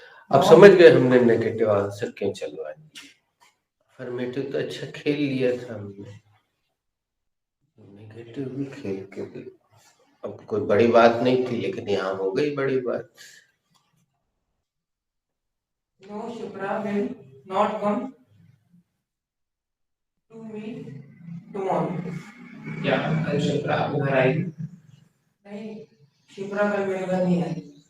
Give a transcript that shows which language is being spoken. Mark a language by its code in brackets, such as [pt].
[hi] अब समझ गए हमने नेगेटिव आंसर क्यों चलवाए। अफर्मेटिव तो अच्छा खेल लिया था हमने, नेगेटिव भी खेल के भी अब कोई बड़ी बात नहीं थी, लेकिन यहाँ हो गई बड़ी बात। [en] No, Shipra will not come to me tomorrow. [hi] क्या कल शिप्रा घर आएगी? नहीं, शिप्रा कल मेरे घर नहीं आएगी।